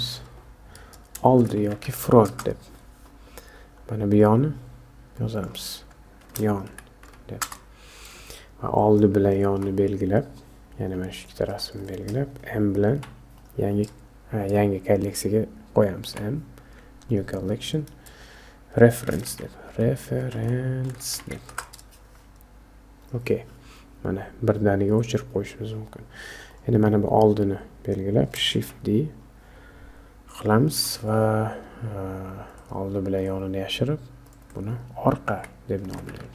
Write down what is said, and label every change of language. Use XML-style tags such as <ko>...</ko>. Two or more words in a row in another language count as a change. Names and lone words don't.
<uz>Oldi yoki front deb. Mana bu yoni yozamiz. Yon deb. Va oldi bilan yonni belgilab, yana mana shu ikkita rasmni belgilab, M bilan yangi kolleksiyaga qo'yamiz.</uz> <en>M new collection reference deb. Okay.</en> <uz>Mana birdaniga o'chirib qo'yishimiz mumkin. Endi mana bu oldini belgilab shift D qilamiz va oldi bilan yonini yashirib, buni orqa deb nomlaymiz.</uz>